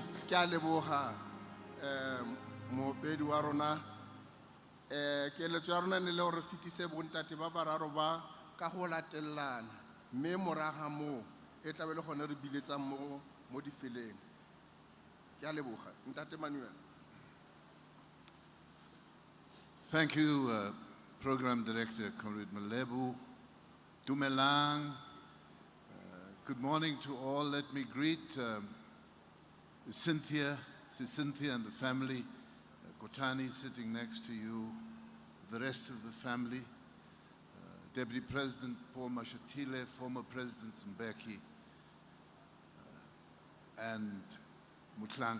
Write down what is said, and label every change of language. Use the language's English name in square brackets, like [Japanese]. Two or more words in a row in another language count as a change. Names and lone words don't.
[Tswana] Ke a leboga moopedi wa rona. Keletso ya rona ne le gore fetise bontate ba bararo ba ka go latelana, mme moraga moo e tla be le gone re biletsang mo difeleng. Ke a leboga ntate Manuel. [English] Thank you, Program Director Comrade Malebu, Dumelang. Good morning to all. Let me greet Cynthia and the family, Kotani sitting next to you, the rest of the family, Deputy President Paul Mashatile, former President Mbeki, and Mutlanke.